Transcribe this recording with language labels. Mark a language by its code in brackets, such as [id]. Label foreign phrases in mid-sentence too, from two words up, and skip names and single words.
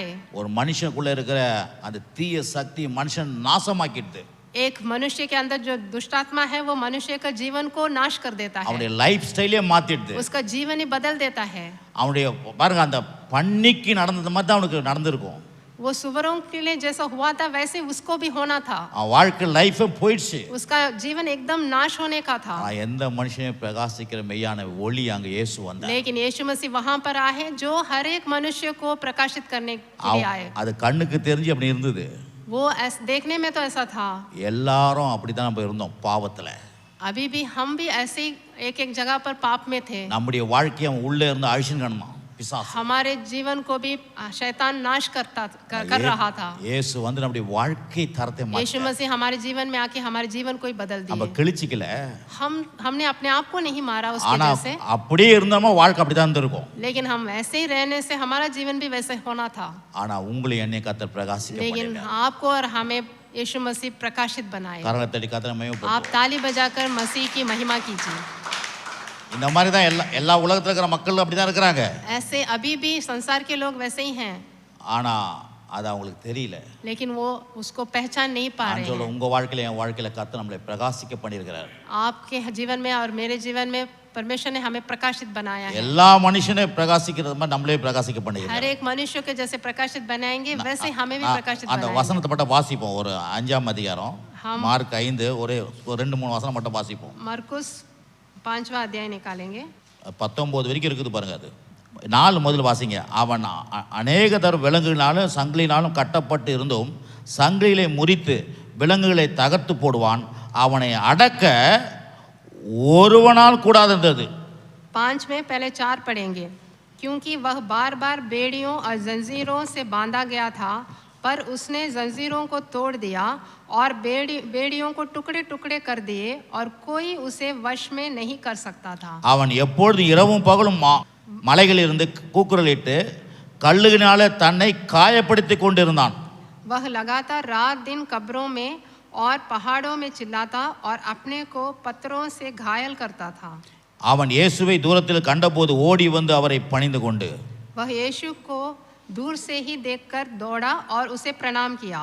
[ta] ஒரு மனுஷனுக்குள்ள இருக்கிற அந்த தீய சக்தி மனுஷன் நாசமாக்கிடுது. [hi] एक मनुष्य के अंदर जो दुष्टात्मा है वो मनुष्य का जीवन को नाश कर देता है, [ta] அவனுடைய [en] life style [ta] மாத்திடுது. [hi] उसका जीवन ही बदल देता है। [ta] அவனுடைய பாருங்க அந்த பன்னிக்கு நடந்தது மாதிரி தான் அவனுக்கு நடந்திருக்கும். [hi] वो सुअरों के लिए जैसा हुआ था वैसे उसको भी होना था। [ta] அவன் வாழ்க்கை லைஃபே போயிடுச்சு. [hi] उसका जीवन एकदम नाश होने का था। [ta] எந்த மனுஷனையும் பிரகாசிக்கிற மெய்யான ஒளி அங்க இயேசு வந்தார். [hi] लेकिन यीशु मसीह वहां पर आए जो हर एक मनुष्य को प्रकाशित करने के लिए आए। [ta] அது கண்ணுக்கு தெரிஞ்சு அப்படி இருந்தது. [hi] वो देखने में तो ऐसा था। [ta] எல்லாரும் அப்படிதான் நம்ம இருந்தோம் பாவத்துல. [hi] अभी भी हम भी ऐसे ही एक जगह पर पाप में थे। [ta] நம்முடைய வாழ்க்கையை அவன் உள்ளே இருந்து அழிச்சுன்னு காணணும். பிசாசு. [hi] हमारे जीवन को भी शैतान नाश कर रहा था. [ta] இயேசு வந்து நம்முடைய வாழ்க்கை தரத்தை [hi] यीशु मसीह हमारे जीवन में आके हमारे जीवन को ही बदल [ta] நம்ம [hi] दिए. [ta] கிழிச்சிக்கல. [hi] हमने अपने आप को नहीं मारा उसकी [ta] ஆனா [hi] वजह से, [ta] அப்படியே இருந்தோமா வாழ்க்கை அப்படிதான் இருந்திருக்கும். [hi] लेकिन हम ऐसे ही रहने से हमारा जीवन भी वैसे होना था. [ta] ஆனா உங்களை என்னை கர்த்தர் பிரகாசிக்க [hi] लेकिन [ta] பண்ணினார். [hi] आपको और हमें यीशु मसीह प्रकाशित बनाए. [ta] கரங்களை கர்த்தரை மகிமைப்படுத்துவோம். [hi] आप ताली बजाकर मसीह की महिमा कीजिए. [ta] இந்த மாதிரி தான் எல்லா உலகத்துல இருக்கிற மக்கள் அப்படிதான் இருக்கிறாங்க. [hi] ऐसे अभी भी संसार के लोग वैसे ही हैं, [ta] ஆனா அது அவங்களுக்கு தெரியல. [hi] लेकिन वो उसको पहचान नहीं पा [ta] நான் [hi] रहे [ta] சொல்ல [hi] हैं. [ta] உங்க வாழ்க்கையில என் வாழ்க்கையில கர்த்தர் நம்மளை பிரகாசிக்க பண்ணியிருக்கிறார். [hi] आपके जीवन में और मेरे जीवन में परमेश्वर ने हमें प्रकाशित बनाया है. [ta] எல்லா மனுஷனே பிரகாசிக்கிறது மாதிரி நம்மளே பிரகாசிக்க [hi] हर [ta] பண்ணியிருக்கிறார். [hi] एक मनुष्य के जैसे प्रकाशित बनाएंगे वैसे हमें भी प्रकाशित [ta] அந்த [hi] बनाएंगे. [ta] வசனத்தை மட்டும் வாசிப்போம். ஒரு 5ஆம் அதிகாரம் [hi] हम [ta] மார்க் 5 ஒரு 2-3 வசனம் மட்டும் வாசிப்போம். [hi] मरकुस 5वां अध्याय निकालेंगे. [ta] 19 வரைக்கும் இருக்குது பாருங்க. அது 4 முதல் வாசிங்க. அவன் அநேக தரம் விலங்குகளினாலும் சங்கிலினாலும் கட்டப்பட்டு இருந்தும் சங்கிலிகளை முறித்து விலங்குகளை தகர்த்து போடுவான். அவனை அடக்க ஒருவனால் கூடாதது. [hi] 5 में पहले 4 पढ़ेंगे. क्योंकि वह बार बार बेड़ियों और जंजीरों से बांधा गया था, पर उसने जंजीरों को तोड़ दिया और बेड़ियों को टुकड़े टुकड़े कर दिए और कोई उसे वश में नहीं कर सकता था. [ta] அவன் எப்பொழுது இரவும் பகலும் மலைகளிலிருந்து கூக்குரலிட்டு கல்லுகளினாலே தன்னை காயப்படுத்தி கொண்டிருந்தான். [hi] वह लगातार रात दिन कब्रों में और पहाड़ों में चिल्लाता और अपने को पत्थरों से घायल करता था. [ta] அவன் இயேசுவை தூரத்தில் கண்டபோது ஓடி வந்து அவரை பணிந்து கொண்டு [hi] वह यीशु को दूर से ही देखकर दौड़ा और उसे प्रणाम किया.